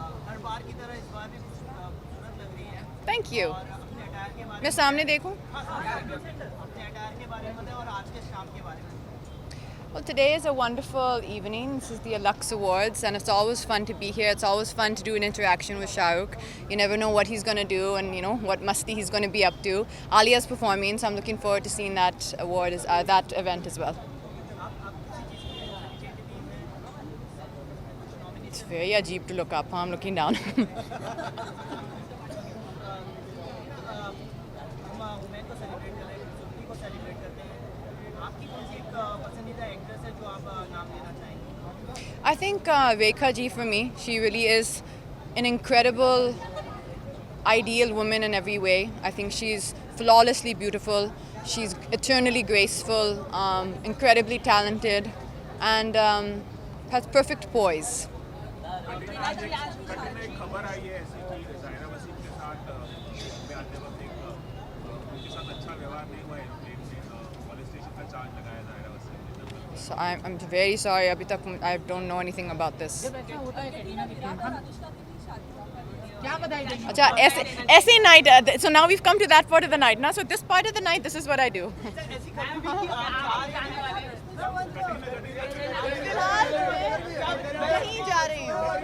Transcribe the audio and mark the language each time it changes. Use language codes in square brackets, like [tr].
[hi] हर बार की तरह इस बार भी खूबसूरत लग रही है [en] thank you [hi] और अपने अटायर के बारे मैं सामने देखूं में अपने अटायर के बारे में बताएं और आज के शाम के बारे में [en] Well, today is a wonderful evening. This is the Lux Awards, and it's always fun to be here. It's always fun to do an interaction with Shah Rukh. You never know what he's going to do and, you know, what masti he's going to be up to. Alia's performing, so I'm looking forward to seeing that that event as well. It's very ajeeb to look up. I'm looking down. [hi] हम women को celebrate कर रहे हैं खूबसूरती को celebrate करते हैं आपकी कौन सी एक पसंदीदा एक्ट्रेस है जो आप नाम लेना चाहेंगे [en] I think Rekha ji for me, she really is an incredible, ideal woman in every way. I think she's flawlessly beautiful. She's eternally graceful, incredibly talented, and has perfect poise. [hi] एक खबर आई है ऐसी कि जायरा वसीम के साथ में आते वक्त उनके साथ अच्छा व्यवहार नहीं हुआ एयरप्लेन में पुलिस स्टेशन का चार्ज लगाया जायरा वसीम ने [en] So I'm very sorry. [hi] Abhi tak [en] I don't know anything about this. [hi] जब ऐसा होता है करीना के साथ हम क्या बधाई देंगे [en] Acha, essay night. So now we've come to that part of the night. Now, so this part of the night, this is what I do. [hi] ऐसी खबर भी कि आप कहीं जा रही हूँ.